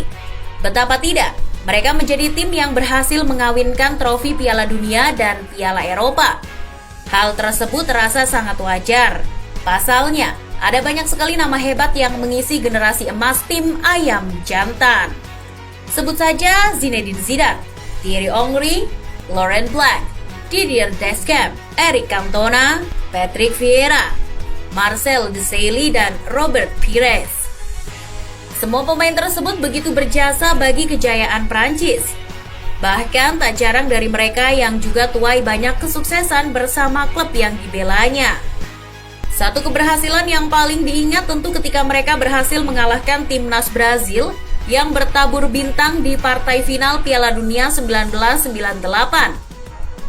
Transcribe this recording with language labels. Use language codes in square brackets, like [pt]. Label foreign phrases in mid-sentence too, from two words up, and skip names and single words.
[id] Betapa tidak, mereka menjadi tim yang berhasil mengawinkan trofi Piala Dunia dan Piala Eropa. Hal tersebut terasa sangat wajar. Pasalnya, ada banyak sekali nama hebat yang mengisi generasi emas tim ayam jantan. Sebut saja Zinedine Zidane, Thierry Henry, Laurent Blanc, Didier Deschamps, Eric Cantona, Patrick Vieira, Marcel Desailly, dan Robert Pires. Semua pemain tersebut begitu berjasa bagi kejayaan Prancis. Bahkan tak jarang dari mereka yang juga tuai banyak kesuksesan bersama klub yang dibelanya. Satu keberhasilan yang paling diingat tentu ketika mereka berhasil mengalahkan timnas Brazil yang bertabur bintang di partai final Piala Dunia 1998.